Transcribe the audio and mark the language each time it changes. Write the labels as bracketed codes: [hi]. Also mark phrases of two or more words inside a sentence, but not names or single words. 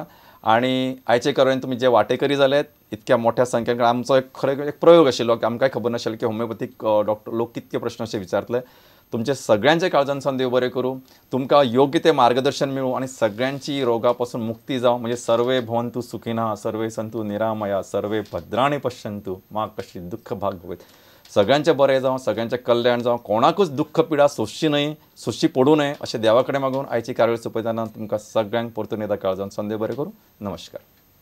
[kok] आनी आयचे काळान तुमी जे वांटेकरी जालेत इतक्या मोठ्या संख्येन आमचो एक खरें एक प्रयोग आशिल्लो की आमकांय खबर नाशिल्लें की होमिओपॅथीक डॉक्टर लोक कितके प्रश्न अशे विचारतले. तुमचे सगळ्यांचे काळजांतसान देव बरें करूं. तुमकां योग्य ते मार्गदर्शन मेळूं आनी सगळ्यांची रोगा पासून मुक्ती जावं. [sa] म्हणजे सर्वे भवन्तु सुखिनः, सर्वे सन्तु निरामया, सर्वे भद्राणि पश्यन्तु मा कश्चित् दुःख भाग भवेत्. [kok] सगळ्यांचें बरें जावं, सगळ्यांचें कल्याण जावं, कोणाकूच दुःख पिडा सोंसची न्हय, सोंसची पडूं न्हय अशें देवा कडेन मागून आयची कार्यावळ सोंपयतना तुमकां सगळ्यांक परतून येता काळजांतसान देव बरें करूं. नमस्कार.